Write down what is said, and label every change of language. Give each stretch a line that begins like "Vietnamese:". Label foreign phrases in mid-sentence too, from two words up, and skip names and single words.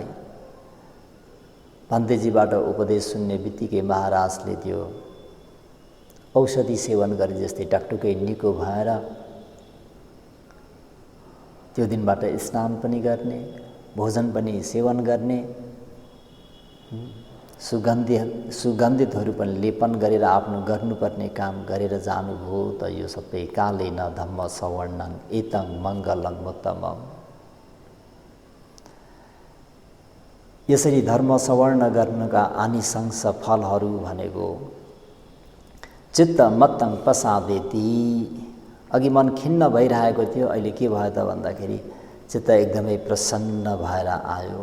Nepali: पण्डितजीबाट उपदेश सुन्ने बित्तिकै महाराजले त्यो औषधि सेवन गरे जस्तै टकटुकै निको भएर त्यो दिनबाट स्नान पनि गर्ने, भोजन पनि सेवन गर्ने, सुगन्धितहरू पनि लेपन गरेर आफ्नो गर्नुपर्ने काम गरेर जानुभयो। त यो सबै
Pali: कालेन धम्म सवर्णं एतं मङ्गलं उत्तमम्।
Nepali: यसरी धर्म सवर्ण गर्नका आनिशंस फलहरू भनेको
Pali: चित्त मत्तं प्रसादेति।
Nepali: अघि मन खिन्न भइरहेको थियो, अहिले के भयो त भन्दाखेरि चित्त एकदमै प्रसन्न भएर आयो।